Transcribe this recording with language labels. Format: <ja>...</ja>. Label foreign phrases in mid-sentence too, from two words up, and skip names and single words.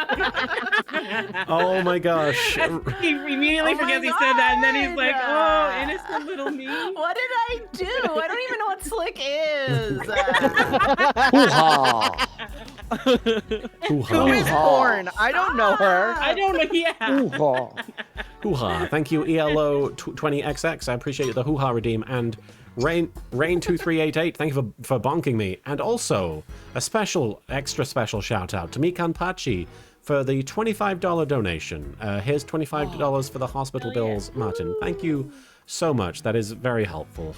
<en>Oh my gosh. He immediately Oh my forgets he said that, and then he's like, God. "Oh, innocent little me." What did I do? I don't even know what slick is. Who Hoo-ha. is Porn? I don't know her. I don't know. Yeah. Hoo-ha. Hoo-ha. Thank you, ELO20XX. I appreciate the hoo-ha redeem. And Rain2388, thank you for bonking me. And also, a extra special shout out to Mikan Pachi for the $25 donation. Here's $25 for the hospital bills, Martin. Thank you so much. That is very helpful.</en>